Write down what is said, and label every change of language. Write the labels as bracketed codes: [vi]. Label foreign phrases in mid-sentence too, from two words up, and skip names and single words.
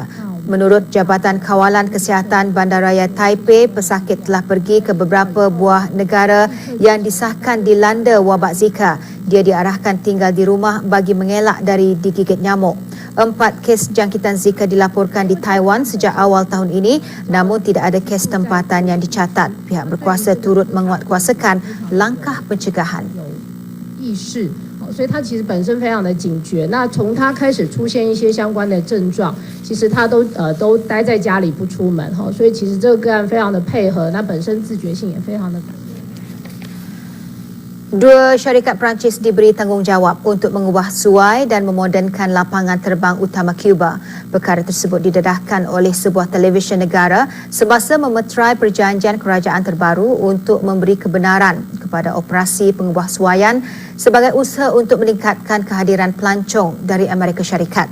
[ms] Menurut Jabatan Kawalan Kesihatan Bandaraya Taipei, pesakit telah pergi ke beberapa buah negara yang disahkan dilanda wabak Zika. Dia diarahkan tinggal di rumah bagi mengelak dari digigit nyamuk. 4 kes jangkitan Zika dilaporkan di Taiwan sejak awal tahun ini, namun tidak ada kes tempatan yang dicatat. Pihak berkuasa turut menguatkuasakan langkah pencegahan. [zh] 所以他其实本身非常的警觉。那从他开始出现一些相关的症状，其实他都待在家里不出门哈。所以其实这个个案非常的配合，那本身自觉性也非常的高。 [ms] Dua syarikat Perancis diberi tanggungjawab untuk mengubah suai dan memodernkan lapangan terbang utama Cuba. Perkara tersebut didedahkan oleh sebuah televisyen negara semasa memeterai perjanjian kerajaan terbaru untuk memberi kebenaran kepada operasi pengubah suaian sebagai usaha untuk meningkatkan kehadiran pelancong dari Amerika Syarikat.